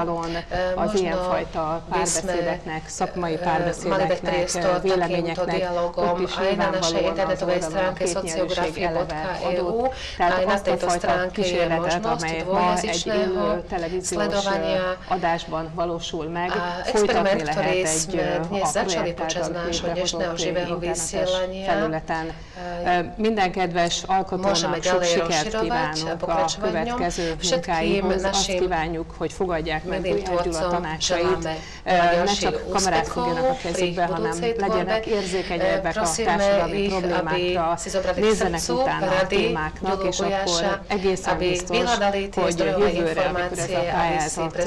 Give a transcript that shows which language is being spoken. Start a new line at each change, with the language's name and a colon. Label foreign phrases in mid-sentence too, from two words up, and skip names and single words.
Slovak: Možno by sme mali dať priestor takýmto dialogom aj na našej internetovej stránke sociografie.eu. Aj na tejto stránke je možnosť dvojjazyčného sledovania. A experiment, ktorý sme dnes začali počas nášho dnešného živého vysielania,
Hungarian: minden kedves alkotónak sok sikert kívánunk a következő munkái. Azt kívánjuk, hogy fogadják meg Gulyás Gyula tanácsait. Ne csak kamerák fogjanak a kezükbe, hanem legyenek érzékenyebbek a társadalmi problémákra, nézzenek utána a témáknak, és akkor egészen biztos, hogy jövőre, amikor ez a pályázat